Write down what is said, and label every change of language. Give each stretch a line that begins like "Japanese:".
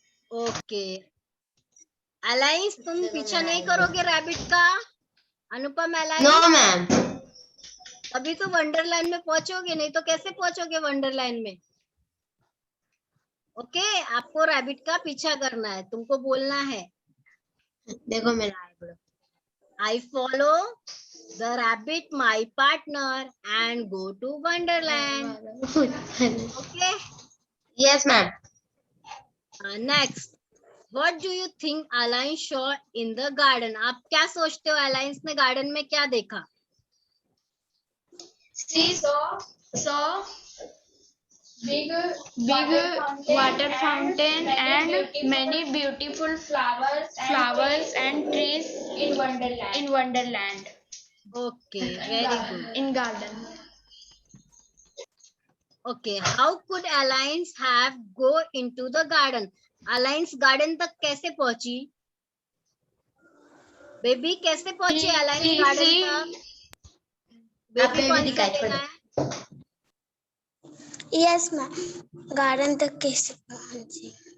Hindi: Okay alliance तुम पीछा नहीं करोगे रैबिट का? अनुपम
English: No alliance ma'am.
Hindi: अभी तो वंडरलैंड में पहुंचोगे, नहीं तो कैसे पहुंचोगे वंडरलैंड में? ओके आपको रैबिट का पीछा करना है, तुमको बोलना है देखो मेरा
English: I follow the rabbit, my partner, and go to Wonderland. Okay. Yes ma'am. Next, what do you think Alliance saw in the garden?
Hindi: आप क्या सोचते हो Alliance ने गार्डन में क्या देखा?
English: She saw big water fountain and many beautiful flowers and trees in Wonderland. Okay, very good. In garden. Okay, how could Alliance have go into the garden?
Hindi: Alliance garden तक कैसे पहुंची? Baby कैसे पहुंची Alliance garden तक? Baby कौन सा लेना है?
English: yes ma'am,
Hindi: गार्डन तक कैसे पहुंची?